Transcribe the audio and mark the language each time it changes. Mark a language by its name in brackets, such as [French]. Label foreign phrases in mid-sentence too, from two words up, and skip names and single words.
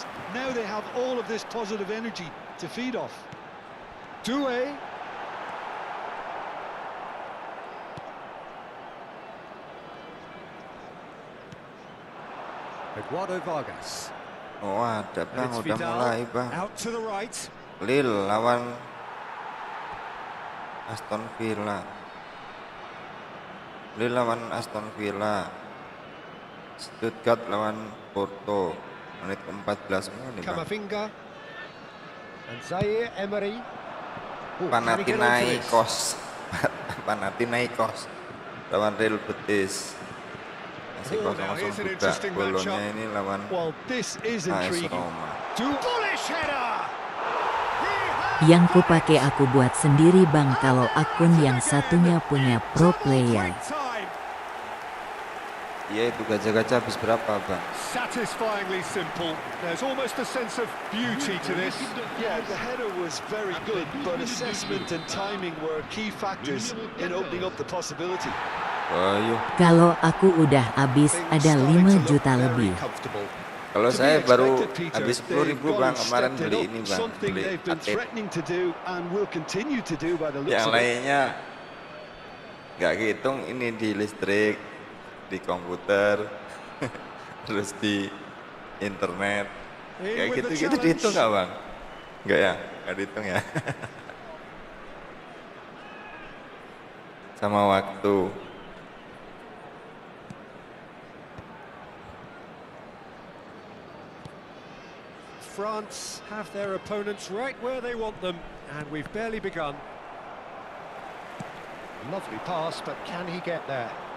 [English] Now they have all of this positive energy to feed off. Doué. Eduardo Vargas. [Indonesian] Oh ada [English] And bang, it's [Indonesian] udah mulai Vidal bang. [English] out to the right. [Indonesian] Lille lawan Aston Villa. Lille lawan Aston Villa. Stuttgart lawan Porto. Menit ke-14 semua nih bang. [English] Camavinga. And Zaire Emery. Ooh, can he get onto this? [Indonesian] Panathinaikos. Panathinaikos lawan Real Betis. masih [English] Oh, now 0-0 here's an [Indonesian] juga [English] interesting [Indonesian] golnya [English] matchup. [Indonesian] ini lawan [English] Well, this is [Indonesian] AS [English] intriguing. [Indonesian] Roma. [English] Bullish header! [Indonesian] Yang kupake aku buat sendiri bang, kalau akun yang satunya punya [English] pro player. [Indonesian] Iya, itu gacha-gacha habis berapa bang? [English] Satisfyingly simple. There's almost a sense of beauty to this. Yeah, the header was very good, but assessment and timing were key factors in opening up the possibility. [Indonesian] Ayo. Kalau aku udah habis ada 5 juta lebih. Kalau saya baru habis 10.000 bang, kemarin beli ini bang, beli atlet. Yang lainnya nggak kehitung, ini di listrik, di komputer, terus di internet, kayak gitu-gitu dihitung nggak bang? Nggak ya, nggak dihitung ya. Sama waktu. [English] France have their opponents right where they want them, and we've barely begun. Lovely pass, but can he get there?